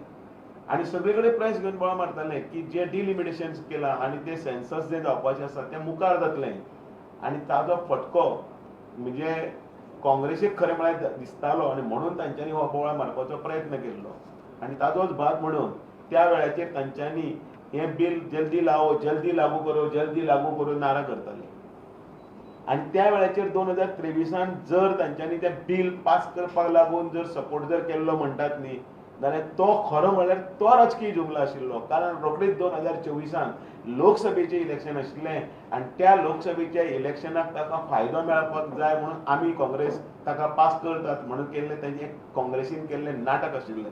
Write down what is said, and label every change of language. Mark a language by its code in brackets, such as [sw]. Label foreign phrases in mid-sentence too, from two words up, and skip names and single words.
[kok] आणि सगळे कडेन प्रेस घेवन बोवाळ मारताले की जे डिलिमिटेशन्स केला आणि ते सेन्सस जे जावपाचें आसा तें मुखार जातलें आणि ताजो फटको म्हणजे काँग्रेसीक खरें म्हळ्यार दिसतालो आणि म्हणून तांच्यांनी हो बोवाळ मारपाचो प्रयत्न केल्लो. आणि ताजोच भाग म्हणून त्या वेळाचेर तांच्यांनी हे बिल [hi] जल्दी लागू करो [kok] नारा करताले. आणि त्या वेळाचेर 2023 जर तांच्यांनी ते बिल पास करपाक लागून जर सपोर्ट जर केल्लो म्हणटात न्ही जाल्यार तो खरो म्हळ्यार तो राजकीय जुमला आशिल्लो. कारण रोखडीच 2024 लोकसभेचें इलेक्शन आशिल्लें आणि त्या लोकसभेच्या इलेक्शनाक ताका फायदो मेळपाक जाय म्हणून आमी काँग्रेस ताका पास करतात म्हणून केल्लें तांचें काँग्रेसीन केल्लें नाटक आशिल्लें.